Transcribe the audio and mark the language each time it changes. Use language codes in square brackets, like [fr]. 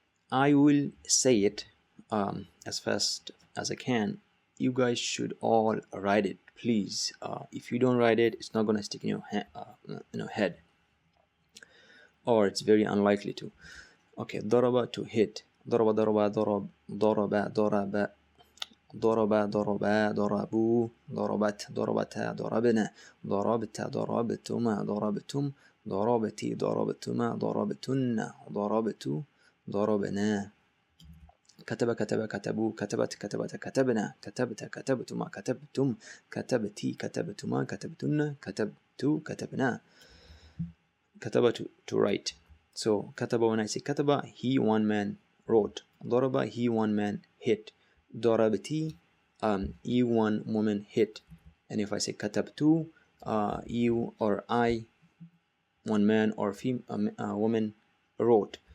[en] I will say it as fast as I can. You guys should all write it, please. If you don't write it, it's not gonna stick in your head, or it's very unlikely to. Okay, ضرب, to hit. [ar] ضرب ضرب ضرب ضرب ضرب ضرب ضربا ضربوا ضربت ضربتا ضربنا ضربت ضربتما ضربتم ضربتي ضربتما ضربتن ضربت ضربنا كتب كتب كتبوا كتبت كتبت كتبنا كتبت كتبتما كتبتم كتبتي كتبتما كتبتن كتبت كتبنا. [en] كتب, to write. So كتب, when I say كتب, he, one man, wrote. ضرب, he, one man, hit. ضربتي, you, one woman, hit. And if I say كتبت, you or I, one man or woman, wrote.